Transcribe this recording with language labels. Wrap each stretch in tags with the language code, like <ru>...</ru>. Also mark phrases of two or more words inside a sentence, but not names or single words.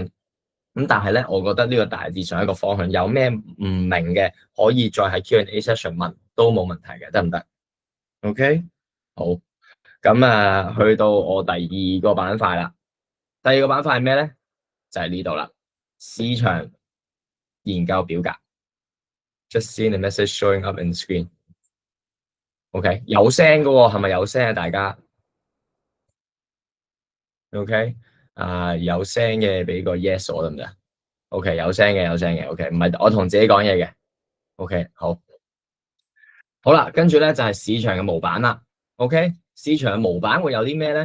<yue>咁但係咧，我覺得呢個大致上一個方向，有咩唔明嘅可以再喺</yue> <en>Q&A session</en> <yue>問，都冇問題嘅，得唔得 ？OK， 好。咁去到我第2個板塊啦。第2個板塊係咩咧？就係呢度啦，市場研究表格。</yue> <en>Just see the message showing up in screen。</en> <yue>OK， 有聲嘅喎，係咪有聲啊？大家 OK， 有聲嘅俾個 yes 我得唔得 ？OK， 有聲嘅 OK， 唔係我同自己講嘢嘅 OK， 好啦，跟住咧就係市場嘅模板啦。OK， 市場嘅模板會有啲咩咧？</yue>